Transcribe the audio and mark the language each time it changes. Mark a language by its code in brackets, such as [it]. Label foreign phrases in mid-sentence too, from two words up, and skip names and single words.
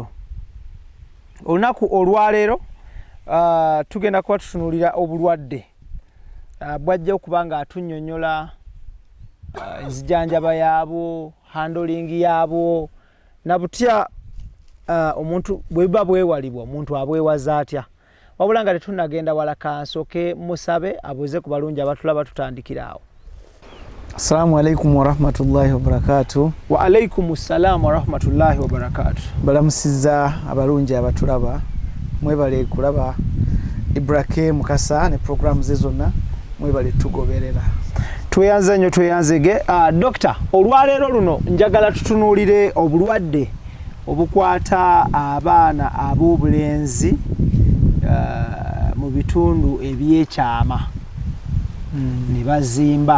[lg] Olunaku olwaleero tugenda kuba tutunulira obulwadde bwajja okuba nga atunnyonnyola enzijanjaba yaabwo, handling yaabwo, na butya omuntu bweba bwewalibwa omuntu abwewaza atya. Wabula nga tetunnagenda wala kansooke musabe abuuze ku balungi abatulaba tutandikira awo. [ar] السلام عليكم ورحمة الله وبركاته. وعليكم السلام ورحمة الله وبركاته. [lg] Balamusizza abalungi abatulaba, mwebale kulaba IBRAH Mukasa ne program ze zonna, mwebale tugoberera. Tweyanze nnyo tweyanzege. Doctor, olwaleero luno njagala tutunuulire obulwadde obukwata abaana ab'obulenzi mu bitundu ebyekyama ne bazimba.